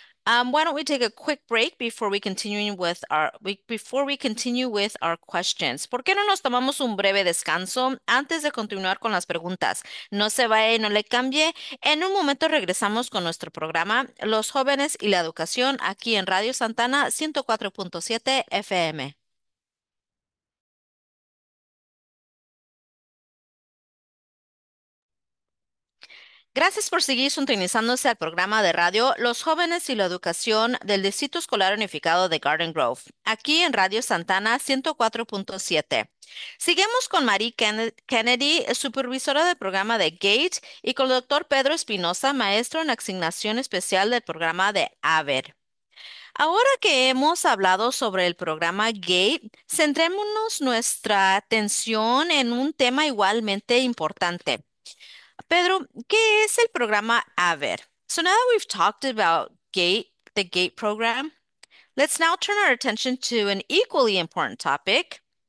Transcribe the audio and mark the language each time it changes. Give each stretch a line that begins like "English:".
English: Why don't we take a quick break before we continue with our questions?
Spanish: ¿Por qué no nos tomamos un breve descanso antes de continuar con las preguntas? No se vaya y no le cambie. En un momento regresamos con nuestro programa Los Jóvenes y la Educación aquí en Radio Santana 104.7 FM. Gracias por seguir sintonizándose al programa de radio Los Jóvenes y la Educación del Distrito Escolar Unificado de Garden Grove, aquí en Radio Santana 104.7. Seguimos con Marie Kennedy, supervisora del programa de Gate, y con el doctor Pedro Espinosa, maestro en asignación especial del programa de AVER. Ahora que hemos hablado sobre el programa Gate, centrémonos nuestra atención en un tema igualmente importante. Pedro, ¿qué es el programa AVER?
English: So now that we've talked about GATE, the GATE program, let's now turn our attention to an equally important topic.